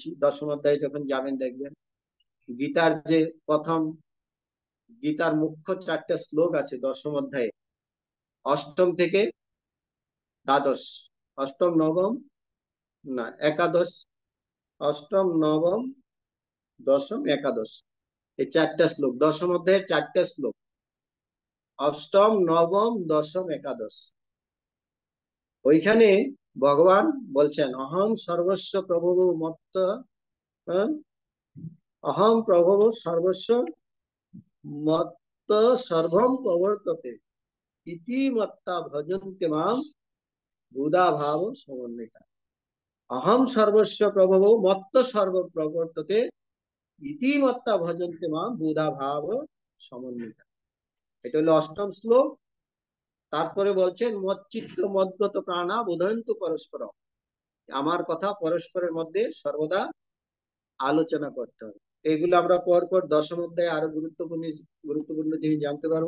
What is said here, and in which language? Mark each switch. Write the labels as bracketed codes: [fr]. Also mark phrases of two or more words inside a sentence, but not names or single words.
[bn] দশম অধ্যায়ে যখন যাবেন দেখবেন গীতার যে প্রথম, গীতার মুখ্য চারটা শ্লোক আছে দশম অধ্যায়ে, অষ্টম থেকে দ্বাদশ, অষ্টম নবম না একাদশ, অষ্টম নবম দশম একাদশ, এই চারটা শ্লোক দশম অধ্যায়ের চারটা শ্লোক, অষ্টম নবম দশম একাদশ। ওইখানে ভগবান বলছেন [sa] অহং সর্বস্ব প্রভু মত্ত, অহং প্রভু সর্বস্ব মত্ত সর্বম প্রবর্ততে ইতিমত্তা ভজন্তে মাম বুধা ভাব সমন্বিতা। অহম সর্বস্ব প্রভব মত্ত সর্ব প্রবর্ততে ইতিমত্তা ভজন্তে মাম বুধা ভাব সমন্বিতা। [bn] এটা হলো অষ্টম শ্লোক। তারপরে বলছেন [sa] মচ্চিত্ত মদ্গত প্রাণা বোধয়ন্তু পরস্পর, [bn] আমার কথা পরস্পরের মধ্যে সর্বদা আলোচনা করতে হবে। এগুলো আমরা পরপর দশম অধ্যায়ে আরো গুরুত্বপূর্ণ গুরুত্বপূর্ণ জিনিস জানতে পারবো।